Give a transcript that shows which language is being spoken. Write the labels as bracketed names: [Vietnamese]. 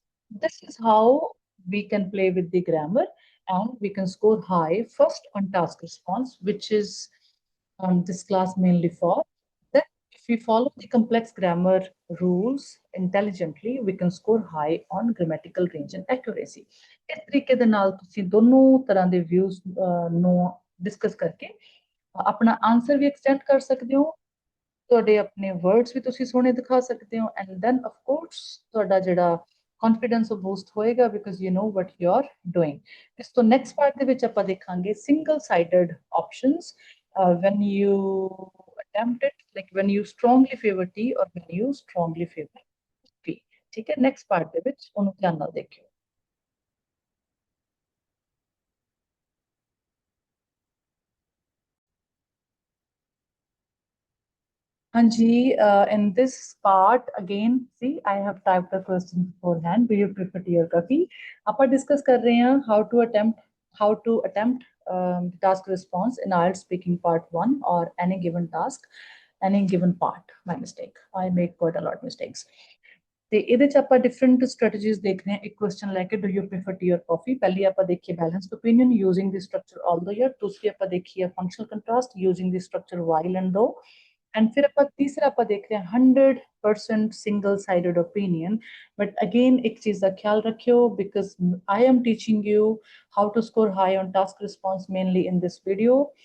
[English] This is how we can play with the grammar and we can score high first on task response, which is this class mainly for. Then, if we follow the complex grammar rules intelligently, we can score high on grammatical range and accuracy. [Punjabi] ਇਸ ਤਰੀਕੇ ਦੇ ਨਾਲ ਤੁਸੀਂ ਦੋਨੋਂ ਤਰ੍ਹਾਂ ਦੇ views ਨੂੰ discuss ਕਰਕੇ ਆਪਣਾ ਆਨਸਰ ਵੀ ਐਕਸਟੈਂਡ ਕਰ ਸਕਦੇ ਹੋ ਤੁਹਾਡੇ ਆਪਣੇ ਵਰਡਸ ਵੀ ਤੁਸੀਂ ਸੋਹਣੇ ਦਿਖਾ ਸਕਦੇ ਹੋ [English] and then of course [Punjabi] ਤੁਹਾਡਾ ਜਿਹੜਾ confidence ਉਹ boost ਹੋਏਗਾ [English] because you know what you're doing. [Punjabi] ਇਸ ਤੋਂ [English] next part [Punjabi] ਦੇ ਵਿੱਚ ਆਪਾਂ ਦੇਖਾਂਗੇ [English] single sided options when you attempt it like when you strongly favor T or when you strongly favor P. [Punjabi] ਠੀਕ ਹੈ next part ਦੇ ਵਿੱਚ ਉਹਨੂੰ ਧਿਆਨ ਨਾਲ ਦੇਖਿਓ. [English] Hanji, in this part, again, see, I have typed the question beforehand. Do you prefer tea or coffee? [Punjabi] ਆਪਾਂ [English] discuss [Punjabi] ਕਰ ਰਹੇ ਹਾਂ [English] how to attempt task response in IELTS speaking part 1 or any given task, any given part. My mistake. I make quite a lot of mistakes. [Punjabi] ਤੇ ਇਹਦੇ ਚ ਆਪਾਂ different strategies ਦੇਖ ਰਹੇ ਹਾਂ ਇੱਕ ਕੁਐਸਚਨ ਲੈ ਕੇ [English] do you prefer tea or coffee [Punjabi] ਪਹਿਲੀ ਆਪਾਂ ਦੇਖੀਏ balanced opinion using ਦੀ structure all the year ਦੂਸਰੀ ਆਪਾਂ ਦੇਖੀਏ functional contrast using ਦੀ structure while and ਦੋ and फिर ਆਪਾਂ ਤੀਸਰਾ ਆਪਾਂ ਦੇਖ ਰਹੇ ਹਾਂ 100% single sided opinion [English] but again [Punjabi] ਇੱਕ ਚੀਜ਼ ਦਾ ਖਿਆਲ ਰੱਖਿਓ [English] because I am teaching you how to score high on task response mainly in this video